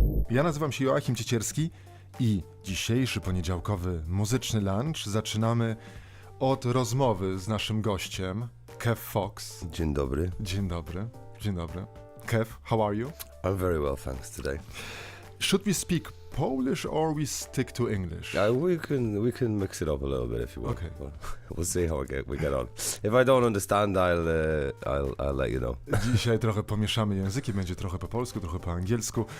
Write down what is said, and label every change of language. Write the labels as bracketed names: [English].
[Polish] Ja nazywam się Joachim Ciecierski i dzisiejszy poniedziałkowy muzyczny lunch zaczynamy od rozmowy z naszym gościem, Kev Fox. Dzień dobry. Dzień dobry. Dzień dobry. Kev, [English] how are you? I'm very well, thanks, today. Should we speak Polish or we stick to English? We can mix it up a little bit if you want. Okay. We'll see how we get on. If I don't understand, I'll let you know. [Polish] Dzisiaj trochę pomieszamy języki, będzie trochę po polsku, trochę po angielsku.